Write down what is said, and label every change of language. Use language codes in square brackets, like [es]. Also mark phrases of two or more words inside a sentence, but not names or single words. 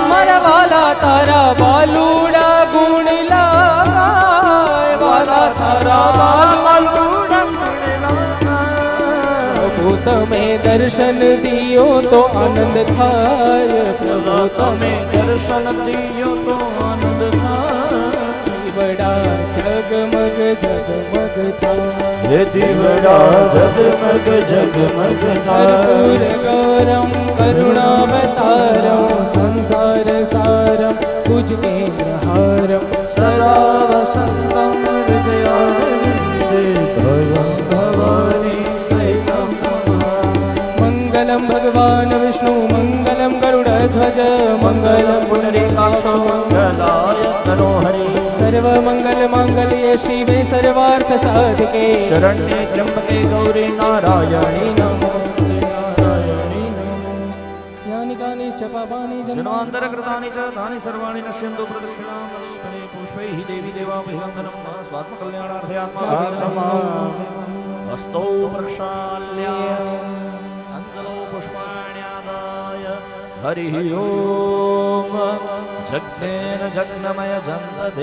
[gu] મારા વાલા તારા બાલુડા ગુણ લાગાય, વાલા તારા બાલુડા ગુણ લાગાય, પ્રભુ તમે દર્શન દિયો તો આનંદ થાય, પ્રભુ તમે દર્શન દિયો તો આનંદ થાય, બડા જગમગ જગમગ થાય, હે દીવડા જગમગ જગમગ થાય, [sa] कर्पूर गौरम करुणावतारम संसार सारम भुजगेन्द्रहारम સદા વસંતમ હૃદયારવિંદે ભવં ભવાની સહિતમ मंगलम भगवान विष्णु मंगलम गरुड़ध्वज मंगलम પુનરીકાક્ષો મંગલાય તનોહરિ सर्व मंगल मांगल्ये शिवे सर्वार्थ साधके શરણ્યે ત્ર્યંબકે ગૌરી નારાયણી નમોસ્તે નારાયણી નમોસ્તે यानि कानि च पापानि જન્માંતરકૃતાનિ ચ તાનિ સર્વાણિ નશ્યન્તુ પ્રદક્ષિણામલિ ફલે પુષ્પૈઃ દેવી દેવાભિવંદનમ સ્વાત્મકલ્યાણાર્થે આત્માભિવંદનમ હસ્તૌ પ્રક્ષાલ્ય અંજલો પુષ્પાણ્યાદાય હરિ ઓમ જગ્નેન જગ્નમય જંત